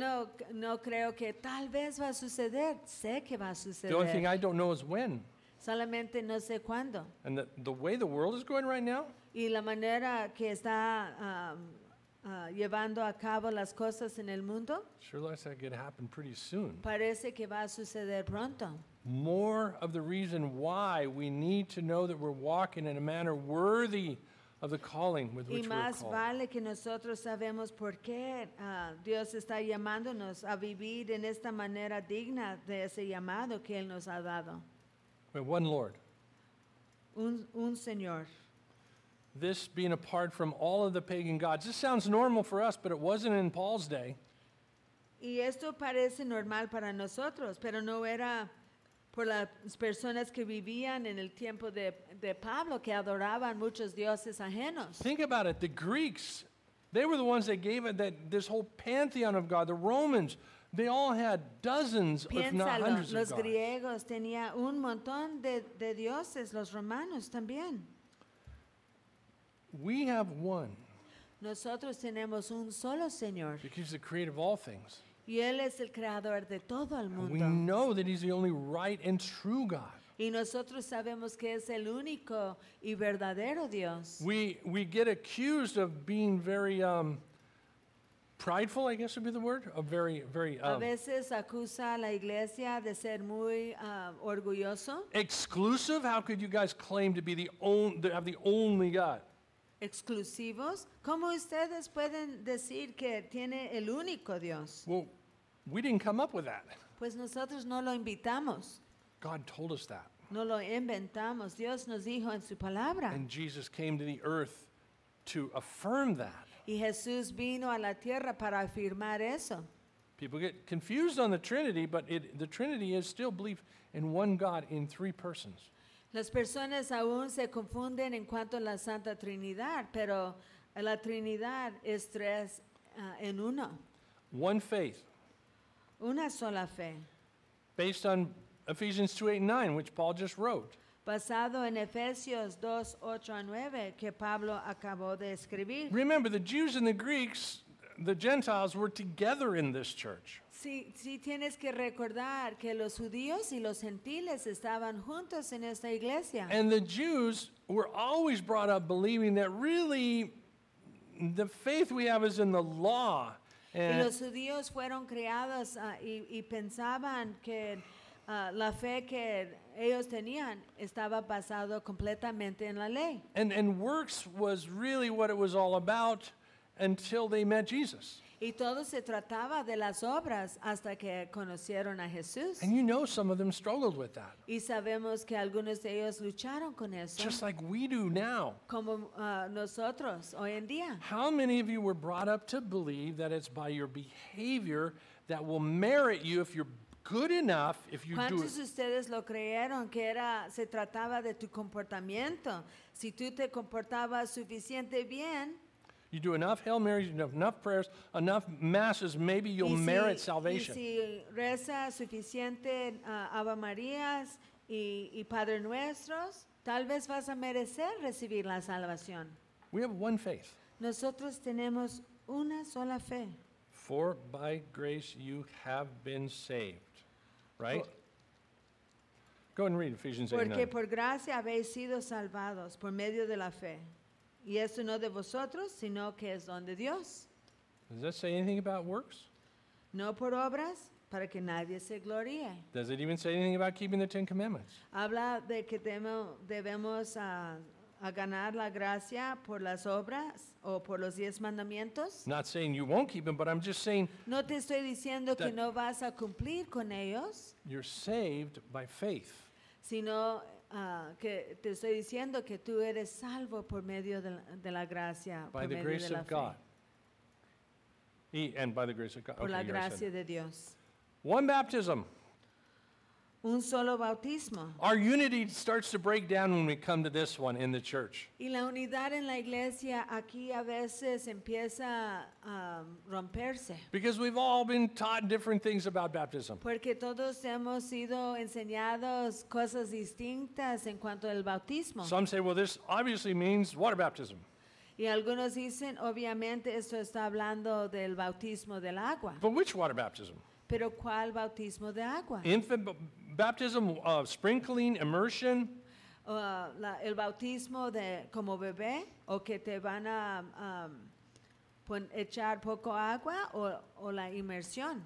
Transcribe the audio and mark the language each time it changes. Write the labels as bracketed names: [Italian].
[Spanish] Yo no creo que tal vez va a suceder. Sé que va a suceder. [English] The only thing I don't know is when. [Spanish] Solamente no sé cuándo. [English] And the way the world is going right now. [Spanish] Y la manera que está llevando a cabo las cosas en el mundo. [English] Sure looks like it could happen pretty soon. [Spanish] Parece que va a suceder pronto. [English] More of the reason why we need to know that we're walking in a manner worthy of the calling with which we're called. [Spanish] Y más vale que nosotros sabemos por qué Dios está llamándonos a vivir en esta manera digna de ese llamado que Él nos ha dado. [English] We're one Lord. [Spanish] Un Señor. [English] This being apart from all of the pagan gods. This sounds normal for us, but it wasn't in Paul's day. [Spanish] Y esto parece normal para nosotros, pero no era por las personas que vivían en el tiempo de Pablo, que adoraban muchos dioses ajenos. [English] Think about it. The Greeks, they were the ones that gave it that this whole pantheon of God. The Romans, they all had dozens, [Spanish] piénsalo, [English] if not hundreds [Spanish] los [English] of gods. [Spanish] Los griegos tenía un montón de dioses, los romanos también. [English] We have one. [Spanish] Nosotros tenemos un solo Señor. [English] Because He's the creator of all things. [Spanish] Y Él es el creador de todo el mundo. [English] And we know that He's the only right and true God. [Spanish] Y nosotros sabemos que es el único y verdadero Dios. [English] We get accused of being very prideful, I guess would be the word. [Spanish] A veces acusa a la iglesia de ser muy orgulloso. [English] Exclusive? How could you guys claim to be the only, to have the only God? [Spanish] Exclusivos? ¿Cómo ustedes pueden decir que tiene el único Dios? [English] Well, we didn't come up with that. [Spanish] Pues nosotros no lo invitamos. [English] God told us that. [Spanish] No lo inventamos. Dios nos dijo en su palabra. [English] And Jesus came to the earth to affirm that. [Spanish] Y Jesús vino a la tierra para afirmar eso. [English] People get confused on the Trinity, but the Trinity is still belief in one God in three persons. [Spanish] Las personas aún se confunden en cuanto a la Santa Trinidad, pero la Trinidad es tres en uno. [English] One faith. [Spanish] Una sola fe. [English] Based on Ephesians 2:8-9, which Paul just wrote. [Spanish] Basado en Efesios 2:8-9 que Pablo acabó de escribir. [English] Remember, the Jews and the Greeks, the Gentiles, were together in this church. [Spanish] Sí, sí, tienes que recordar que los judíos y los gentiles estaban juntos en esta iglesia. [English] And the Jews were always brought up believing that really the faith we have is in the law. And [Spanish] los judíos fueron criados y pensaban que la fe que ellos tenían estaba basado completamente en la ley. [English] And works was really what it was all about until they met Jesus. [Spanish] Y todo se trataba de las obras hasta que conocieron a Jesús. [English] And you know some of them struggled with that. [Spanish] Y sabemos que algunos de ellos lucharon con eso. [English] Just like we do now. [Spanish] Como nosotros hoy en día. [English] How many of you were brought up to believe that it's by your behavior that will merit you if you're good enough if you do it? [Spanish] ¿Cuántos de ustedes lo creyeron que era se trataba de tu comportamiento? Si tú te comportabas suficiente bien. [English] You do enough Hail Marys, you do enough prayers, enough masses, maybe you'll merit salvation. [Spanish] Y si rezas suficiente Ave Marías y Padre Nuestros, tal vez vas a merecer recibir la salvación. [English] We have one faith. [Spanish] Nosotros tenemos una sola fe. [English] For by grace you have been saved. Right? Go ahead and read Ephesians 8:9. [Spanish] Porque por gracia habéis sido salvados por medio de la fe. Y eso no de vosotros, sino que es don de Dios. [English] Does that say anything about works? [Spanish] No por obras, para que nadie se gloríe. [English] Does it even say anything about keeping the Ten Commandments? [Spanish] Habla de que debemos a ganar la gracia por las obras o por los 10 mandamientos. [English] Not saying you won't keep them, but I'm just saying. [Spanish] No te estoy diciendo que no vas a cumplir con ellos. [English] You're saved by faith. [Spanish] Sino que te estoy diciendo que tú eres salvo por medio de la gracia, [English] by [Spanish] por [English] the [Spanish] medio [English] grace [Spanish] de la [English] of God. And by the grace of God. [Spanish] Por [English] okay, [Spanish] la gracia de Dios. [English] One baptism. [Spanish] Un solo bautismo. [English] Our unity starts to break down when we come to this one in the church. [Spanish] Y la unidad en la iglesia aquí a veces empieza a romperse. [English] Because we've all been taught different things about baptism. [Spanish] Porque todos hemos sido enseñados cosas distintas en cuanto al bautismo. [English] Some say, well, this obviously means water baptism. [Spanish] Y algunos dicen, obviamente esto está hablando del bautismo del agua. [English] But which water baptism? [Spanish] Pero ¿cuál bautismo de agua? [English] Infant baptism, sprinkling, immersion. [Spanish] El bautismo de como bebé o que te van a echar poco agua o la inmersión.